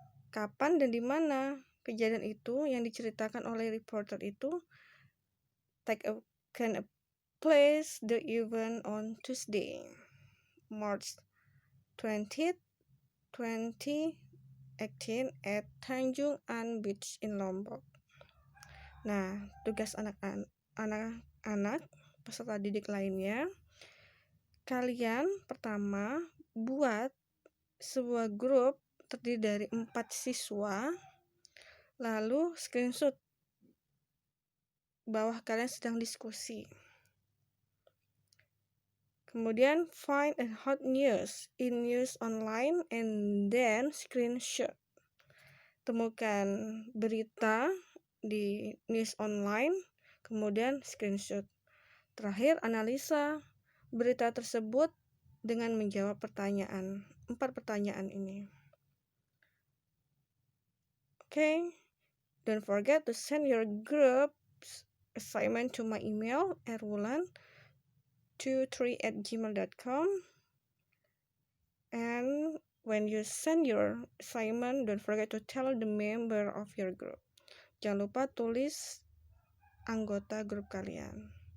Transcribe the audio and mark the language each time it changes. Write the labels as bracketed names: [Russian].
[Indonesian] Kapan dan di mana kejadian itu yang diceritakan oleh reporter itu [English] can place? The event on Tuesday, March 20th, 2018 at Tanjung An Beach in Lombok. [Indonesian] Nah, tugas anak-anak peserta didik lainnya, kalian pertama buat sebuah grup terdiri dari 4 siswa, lalu screenshot bahwa kalian sedang diskusi. Kemudian [English] find a hot news in news online and then screenshot. [Indonesian] Temukan berita di news online, kemudian screenshot. Terakhir, analisa berita tersebut dengan menjawab 4 pertanyaan ini. [English] Okay, don't forget to send your group's assignment to my email, erwulan23@gmail.com. And when you send your assignment, don't forget to tell the member of your group. [Indonesian] Jangan lupa tulis anggota grup kalian.